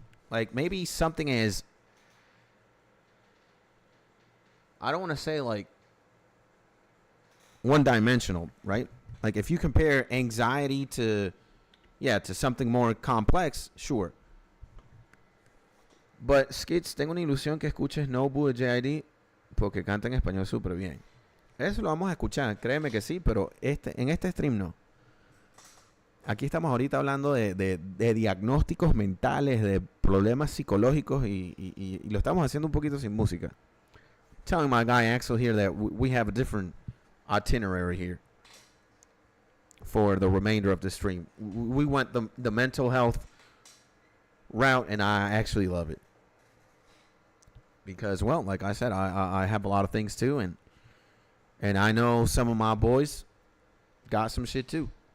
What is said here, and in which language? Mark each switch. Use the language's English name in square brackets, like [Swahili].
[English] Like maybe something as, I don't want to say like one-dimensional, right? Like if you compare anxiety to something more complex, sure. But [Spanish] Skits, tengo una ilusión que escuches Nobu de JID porque canta en español súper bien. Eso lo vamos a escuchar, créeme que sí, pero en este stream no. Aquí estamos ahorita hablando de diagnósticos mentales, de problemas psicológicos y lo estamos haciendo un poquito sin música. [English] Telling my guy Axel here that we have a different itinerary here for the remainder of the stream. We went the mental health route, and I actually love it. Because, well, like I said, I have a lot of things too, and I know some of my boys got some shit too.